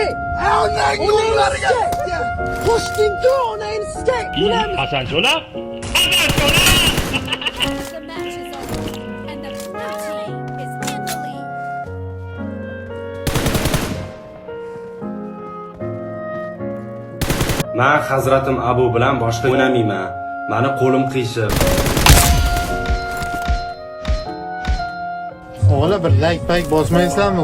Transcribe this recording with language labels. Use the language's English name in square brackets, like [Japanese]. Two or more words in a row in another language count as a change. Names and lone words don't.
[Uzbek] Onang yo'llariga. Qo'shning-ku, onangni sizga. Hasan Cho'la. Hasan Cho'la. [English] The match is over, and the blue team is in the lead. [Uzbek] Men Hazratim Abu bilan boshqa o'ynamayman. Meni qo'lim qiyshiq. O'g'li bir like bosmaysizlarmi?